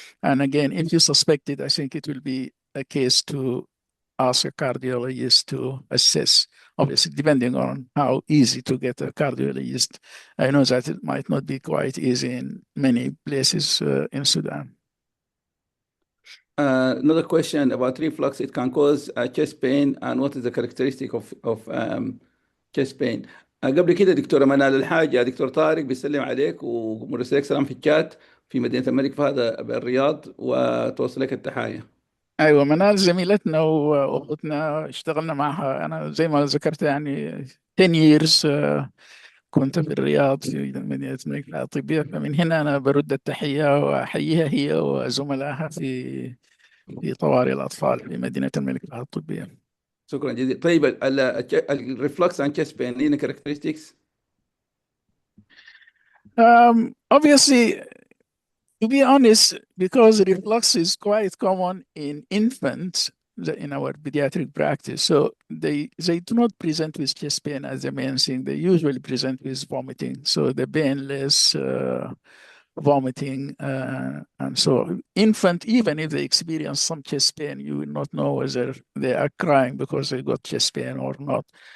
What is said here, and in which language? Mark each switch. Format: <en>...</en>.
<en>And again, if you suspect it, I think it will be a case to ask a cardiologist to assess, obviously, depending on how easy to get a cardiologist. I know that it might not be quite easy in many places in Sudan. Another question about reflux. It can cause chest pain, and what is the characteristic of chest pain?</en> <ar>قبل كده دكتورة منال الحاج دكتور طارق بيسلم عليك ومرسلك سلام في الشات في مدينة الملك فهد بالرياض، وتوصل لك التحاية. ايوه، منال زميلتنا واختنا، اشتغلنا معها انا زي ما ذكرت يعني</ar> <en>10 years.</en> <ar>كنت في الرياض في مدينة الملك فهد الطبية، فمن هنا أنا برد التحية وأحييها هي وزملائها في طوارئ الأطفال في مدينة الملك فهد الطبية. شكرا جزيلا. طيب الريفلكس عن</ar> <en>chest pain</en> <ar>لنا</ar> <en>characteristics؟ Obviously, to be honest, because reflux is quite common in infants in our pediatric practice, so they do not present with chest pain as the main thing. They usually present with vomiting, so the painless vomiting, and so infant, even if they experience some chest pain, you will not know whether they are crying because they got chest pain or not.</en>